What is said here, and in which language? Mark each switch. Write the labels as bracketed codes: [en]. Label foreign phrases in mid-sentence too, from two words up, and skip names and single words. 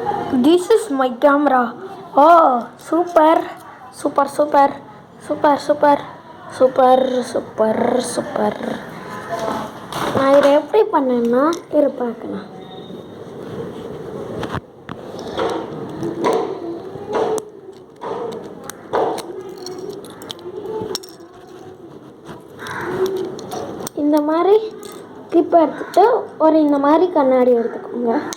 [en] This is my camera. Oh, super, super, super, super, super, super, super, super. [ta] நான் இதை எப்படி பண்ணேன்னா பார்க்கலாம். இந்த மாதிரி கிளிப்பை எடுத்துகிட்டு இந்த மாதிரி கண்ணாடி எடுத்துக்கோங்க.